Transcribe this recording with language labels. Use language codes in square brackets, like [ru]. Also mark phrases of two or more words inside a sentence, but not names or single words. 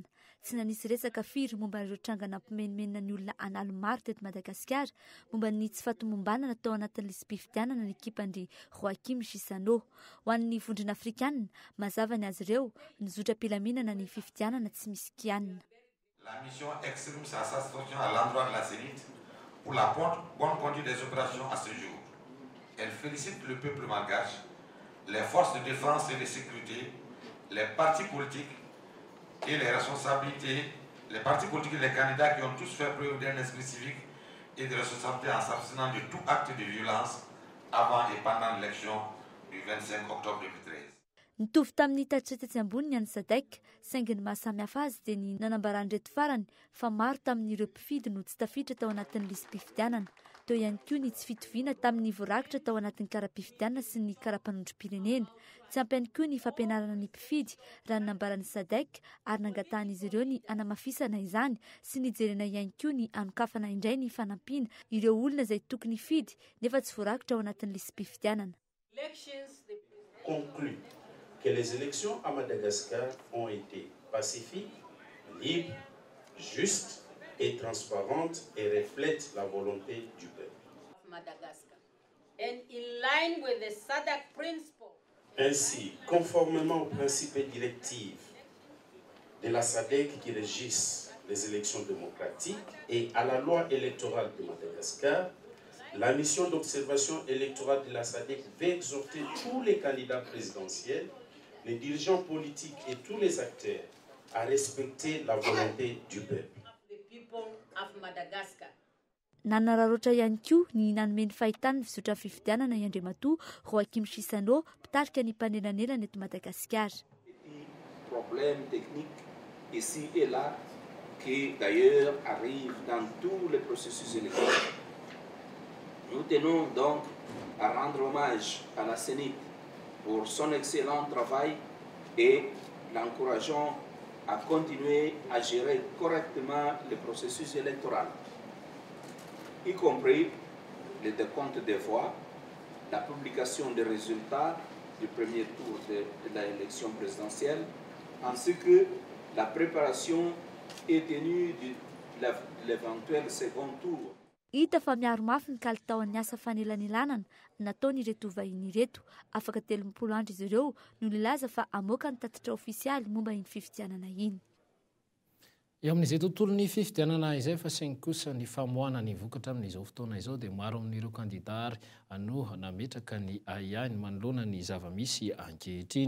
[mg] Tsy nanisy resaka firy momba ireo trangana ampimenimenina ny olona analo maro teto Madagasikara momba ny tsy fahatomombanana tao anatin'ny lisy-pifidianana ny ekipandry Joachim Chissano. Ho an'ny vondrona afrikanina mazava ny azy ireo nizotra mpilaminana ny fifidianana tsy misy kianina. [fr] La mission exprime sa satisfaction à l'endroit de la CENIT pour la bonne conduite des opérations à ce jour. Elle félicite le peuple malgache, les forces de défense et de sécurité, les partis politiques et les responsabilités, les partis politiques et les candidats qui ont tous fait preuve d'un esprit civique et de responsabilité en s'abstenant de tout acte de violence avant et pendant l'élection du 25 octobre 2013. [mg] Nitovy tamin'ny tatitra tetsy ambony ny SADC, saingy ny mahasamihafa azy dia ny nanambaran'ireto farany fa maro tamin'ireo mpifidy no tsy tafiditra tao anatin'ny lisy-pifidianana. Teo ihany koa ny tsy fitoviana tamin'ny voarakitra tao anatin'ny kara-pifidianana sy ny kara-mpanondrom-pirenena. Tsy ampy ihany koa ny fampianarana ny mpifidy raha nanambaran'ny SADC ary nangatahan'izy ireo ny anamafisana izany sy nijerena ihany koa ny anokafana indray ny fanampiana ireo olona izay tokony hifidy nefa tsy voarakitra ao anatin'ny lisy-pifidianana. [fr] Conclut que les élections à Madagascar ont été pacifiques, libres, justes et transparentes et reflètent la volonté du peuple. Madagascar. [en] And in line with the SADC principle. [fr] Ainsi, conformément aux principes et directives de la SADC qui régissent les élections démocratiques et à la loi électorale de Madagascar, la mission d'observation électorale de la SADC veut exhorter tous les candidats présidentiels, les dirigeants politiques et tous les acteurs à respecter la volonté du peuple. [en] The people of Madagascar. [mg] Nanararoatra ihany koa ny nanomeny fahitana ny fizotra fifidianana Andriamatoa Joachim Chissano mpitarika ny mpanelanelana eto Madagasikara. [fr] Problèmes techniques ici et là qui d'ailleurs arrivent dans tous les processus électoraux. Nous tenons donc à rendre hommage à la CENIT pour son excellent travail et l'encourageons à continuer à gérer correctement le processus électoral, y compris le décompte des voix, la publication des résultats du premier tour de l'élection présidentielle, ainsi que la préparation et tenue de l'éventuel second tour. [mg] Hita fa miaro mafy ny kalitaon'ny asa fanelanelanana nataony ireto vahiny ireto afaka 30 andro izy ireo no nilaza fa amoaka ny tatitra ofisialy momba iny fifidianana iny. Eo amin'izay tontolo ny fifidianana izay fa saingy kosa ny famoahana ny vokatra amin'izao fotoana izao dia maro amin'ireo kandidary no nametraka ny aiany manoloana ny zava-misy ankehitriny.